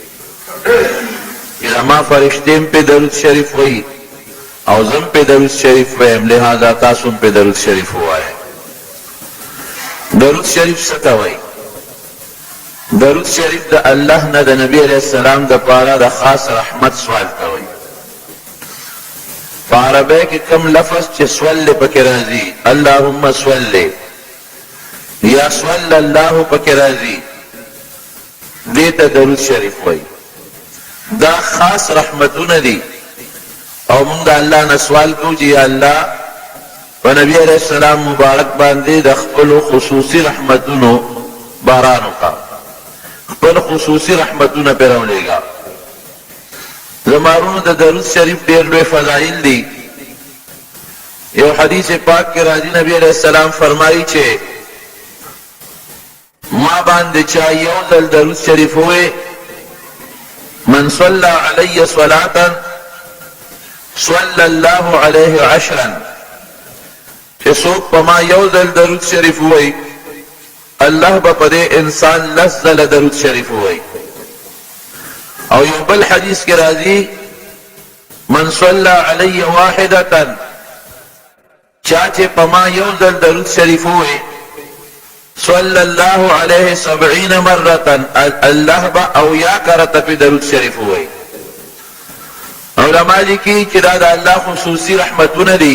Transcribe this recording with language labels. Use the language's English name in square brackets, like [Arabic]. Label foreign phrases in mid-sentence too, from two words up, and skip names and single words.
[Pashto] زما فرشتې هم پې درود شریف وایي او زه هم پې درود شریف وایم، لہذا تاسو هم پې درود شریف ووایئ. درود شریف څه ته وایي؟ درود شریف د الله نه د نبی علیہ السلام د پاره د خاص رحمت سوال ته وایي. په عربی کې کم لفظ چې سول پکې راځي، [Arabic] اللهم صل [Pashto] یا [Arabic] صلی الله [Pashto] پکې راځي، دې ته درود شریف وایي. دا خاص رحمتونه دي او موږ د الله نه سوال کوو چې یا الله په نبی علیہ السلام مبارک باندې د خپلو خصوصي رحمتونو باران وکړه، خپل خصوصي رحمتونه پرې راولېږه. زمارونو د درود شریف ډېر لوی فضایل دي. یو حدیث پاک کې راځي، نبی علیہ السلام فرمایي چې ما باندې چا یو ځل درود شریف ووایي، [Arabic] من صلى علی صلاة صلی الله علیه عشرا، [Pashto] چې څوک په ما یو ځل درود شریف ووایي الله به په دې انسان لس ځله درود شریف ووایي. او یو بل حدیث کې راځي، [Arabic] من صلى علی واحدة، [Pashto] چا چې په ما یو ځل درود شریف ووایي [Arabic] صلی الله علیه 70 مرة، [Pashto] الله به اویا کرته په درود شریف ووایي. علماء لیکي چې دا د الله خصوصي رحمتونه دي.